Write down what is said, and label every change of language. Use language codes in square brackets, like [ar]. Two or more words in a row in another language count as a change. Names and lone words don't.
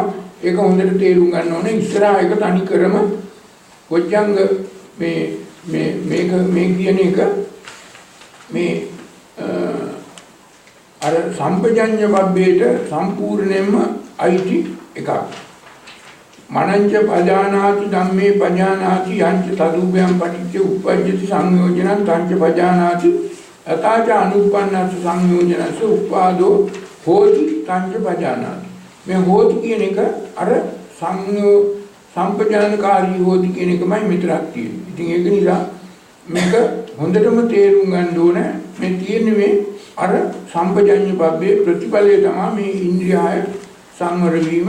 [si] ඒක හොඳට තේරුම් ගන්න ඕනේ. ඉස්සරහා එක තනි කරම කොච්චංග මේ කියන එක මේ අර සම්පජඤ්ඤ බබ්බේට සම්පූර්ණයෙන්ම අයිති එකක්. [pi] මනංච පජානාති ධම්මේ පජානාති යංච තදුභයං පටිච්ච උප්පජ්ජති සංයෝජනං තංච පජානාති යථාච අනුප්පන්නස්ස සංයෝජනස්ස උපාදෝ හෝති තංච පජානාති. [si] මේ හෝති කියන එක අර [pi] සම්පජානකාරී හෝති [si] කියන එකමයි මෙතනක් තියෙන්නේ. ඉතින් ඒක නිසා මේක හොඳටම තේරුම් ගන්න ඕන. මේ තියෙන්නේ මේ අර සම්පජඤ්ඤ බබ්බේ ප්‍රතිඵලය තමයි මේ ඉන්ද්‍රියය සංවර වීම.